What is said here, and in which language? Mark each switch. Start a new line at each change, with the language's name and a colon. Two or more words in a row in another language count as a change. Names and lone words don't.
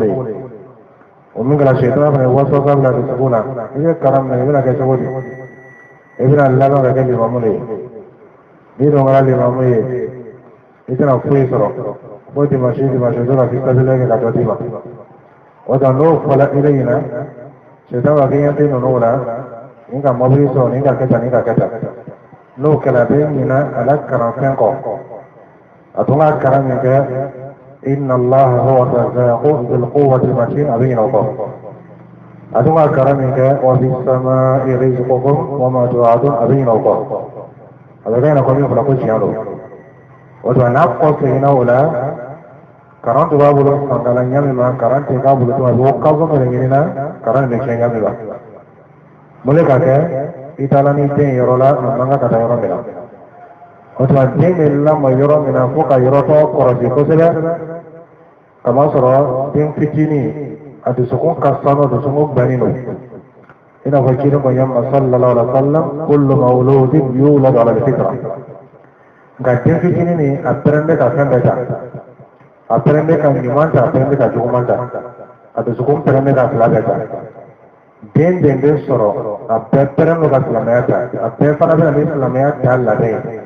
Bambara: de o min kɛra sɛtana fana waso ka bila dusukun na i bɛ kalan minɛ i bɛna kɛ cogo di i bɛna laban ka kɛ limamu de ye n'i dun kɛra limamu ye i tɛna foyi sɔrɔ fo dimanche dɔ la k'i kasile kɛ ka dɔ d'i ma o tuma n'o fɔla i bɛ ɲina sɛtana b'a kɛ ɲɛ tɛ ninnu la ni ka mobili sɔrɔ ni ka kɛ tan ni ka kɛ tan n'o kɛra bɛ ɲina a la kalanfɛn kɔ a tun ka kalan min kɛ
Arabic: إن الله هو الرزاق ذو القوة المتين
Bambara: a bɛ ɲina o kɔ a tun ka kalan min kɛ
Arabic: وبس السماء رزقكم وما توعدون
Bambara: a bɛ ɲina o kɔ a bɛ kɛ ɲɛna ko min fɔra ko tiɲɛ don o tuma n'a kɔ seginna o la kalan tun b'a bolo fangala ɲami ma kalan tɛ k'a bolo tuma bɛ o kaso min ɲinina kalan bɛ tiɲɛ ɲami ma mun de ka kɛ i taara ni den yɔrɔ la a man kan ka taa yɔrɔ min na o tuma den bɛ lamɔ yɔrɔ min na fo ka yɔrɔ tɔ kɔrɔsi kosɛbɛ kamasɔrɔ den fitinin a dusukun ka sanu dusukun gbɛnnen don i n'a fɔ kiri ko yamma
Arabic: صلى الله عليه وسلم كل مولود يولد على الفطرة
Bambara: nka den fitinin nin a pɛrɛn bɛ ka fɛn bɛɛ ta a pɛrɛn bɛ ka ɲuman ta a pɛrɛn bɛ ka juguman ta a dusukun pɛrɛn bɛ ka fila bɛɛ ta den den bɛ sɔrɔ a bɛɛ pɛrɛn don ka silamɛya ta a bɛɛ fana bɛ na ni silamɛya ta labɛn ye